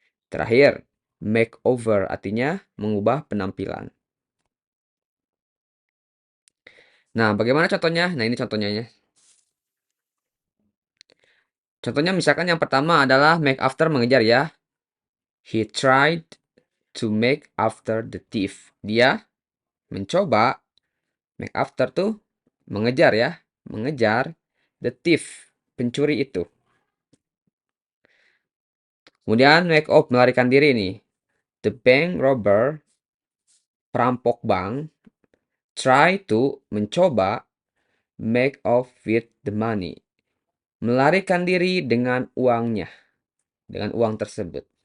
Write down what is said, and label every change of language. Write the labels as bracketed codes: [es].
[id] Terakhir, make over, artinya mengubah penampilan. Nah, bagaimana contohnya? Nah, ini contohnya ya. Contohnya misalkan yang pertama adalah make after mengejar ya. [en] He tried to make after the thief. [id] Dia mencoba make after tuh mengejar ya. Mengejar the thief, pencuri itu. Kemudian make off melarikan diri nih. [en] The bank robber, perampok bank, try to mencoba make off with the money. [id] Melarikan diri dengan uangnya, dengan uang tersebut.